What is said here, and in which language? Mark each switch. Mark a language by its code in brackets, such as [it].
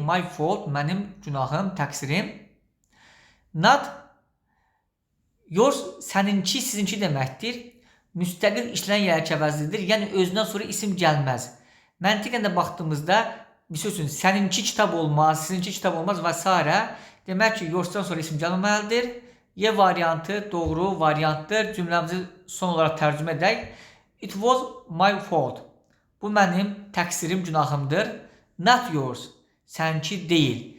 [en] My fault, [az] mənim günahım, təqsirim. [en] Not yours, [az] səninki, sizinki deməkdir. Müstəqil işlənən yerləş əvəzliyidir. Yəni özündən sonra isim gəlməz. Məntiqən də baxdığımızda misal üçün səninki kitab olmaz, sizinki kitab olmaz və s. Demək ki, yoursdan sonra isim gəlməlidir. Y variantı doğru variantdır. Cümləmizi son olaraq tərcümə edək. [en] It was my fault. [az] Bu mənim təqsirim, günahımdır. [en] Not yours. [az] Səninki deyil.